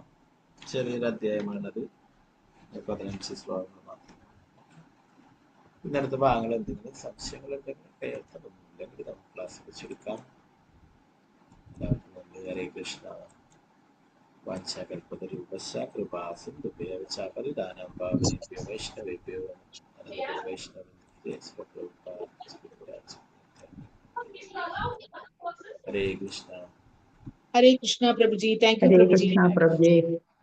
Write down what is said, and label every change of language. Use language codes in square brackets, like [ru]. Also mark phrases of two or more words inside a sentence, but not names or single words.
[ml] ചെറിയൊരു അധ്യായമാണത്, 15 ശ്ലോകങ്ങൾ മാത്രം. പിന്നെ അടുത്ത ഭാഗങ്ങൾ എന്തെങ്കിലും സംശയങ്ങളുണ്ടെങ്കിൽ നമുക്ക് ക്ലാസ് വെച്ചെടുക്കാം. [sa] ഹരേ കൃഷ്ണ. വാഞ്ചാകൽപതരൂപശ്ച കൃപാ സിന്ധുഭ്യോ ച പതിതാനാം പാവനേഭ്യോ വൈഷ്ണവേഭ്യോ നമോ. വൈഷ്ണവേ ഹരേ കൃഷ്ണ. ഹരേ കൃഷ്ണ പ്രഭുജി. [en] thank you [sa] ഹരേ പ്രഭുജി. കൃഷ്ണ പ്രഭുജി.